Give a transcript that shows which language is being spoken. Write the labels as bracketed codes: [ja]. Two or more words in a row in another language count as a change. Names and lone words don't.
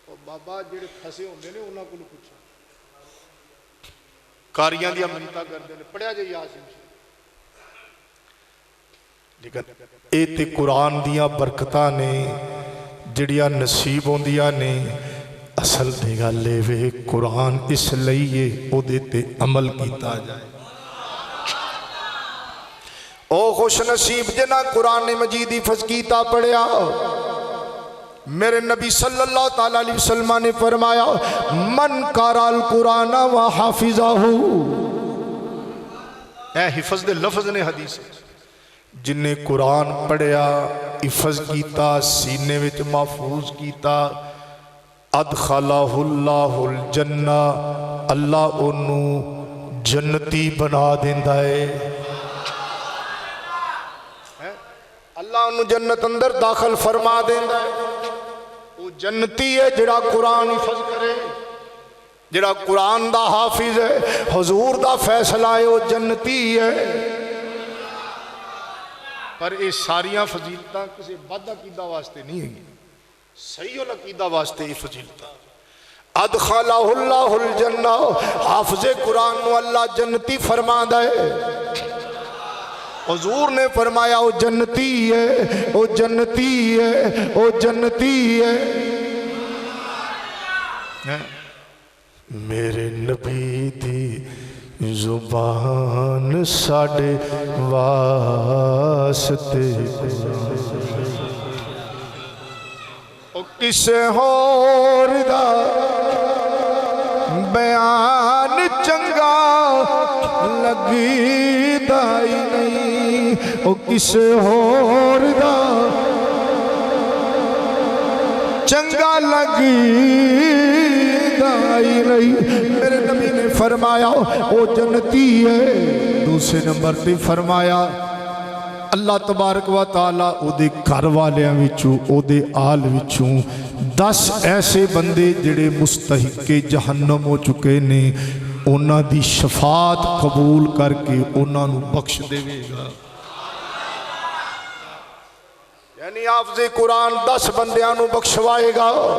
[pa] بابا جڑے پھسے ہوندے نے انہاں کولوں پوچھو کاریاں دیاں منتاں کردے نے پڑھیا جے یاسین لیکن اے تے قرآن دیاں برکتاں نے جڑیاں نصیب ہوندیاں نے اصل دی گل اے وے قرآن اس لئیے او دے تے عمل کیتا جائے او خوش نصیب جنہ قرآن مجید حفظ کیتا پڑھیا میرے نبی صلی اللہ تعالیٰ علیہ وسلم نے فرمایا [ar] من قرأ القرآن و حافظہ [pa] اے حفظ دے لفظ نے حدیث جن نے قرآن پڑھیا حفظ کیتا سینے وچ محفوظ کیتا [ar] ادخلہ اللہ الجنہ [pa] اللہ انہوں جنتی بنا دیندا ہے اللہ انہوں جنت اندر داخل فرما دیندا ہے وہ جنتی ہے جڑا قرآن حفظ کرے جڑا قرآن دا حافظ ہے حضور دا فیصلہ ہے وہ جنتی ہے پر یہ ساریاں فضیلتاں کسی بد عقیدہ واسطے نہیں ہیں صحیح العقیدہ واسطے یہ فضیلتاں [ar] ادخلہ اللہ الجنہ [pa] حافظ قرآن نو اللہ جنتی فرما دے حضور نے فرمایا وہ جنتی ہے وہ جنتی ہے وہ جنتی ہے میرے نبی دی زبان ساڑے واسطے او کسے ہور دا بیان چنگا لگی دائی نہیں او کسے ہور دا چنگا لگی دائی نہیں میرے نبی نے فرمایا او جنتی ہے دوسرے نمبر پہ فرمایا اللہ تبارک و تعالیٰ او دے گھر والیاں وچوں او دے آل وچوں 10 ایسے بندے جڑے مستحق جہنم ہو چکے نے انہاں دی شفاعت قبول کر کے انہاں نو بخش دے گا یعنی حافظ قرآن 10 بندیاں نو بخشوائے گا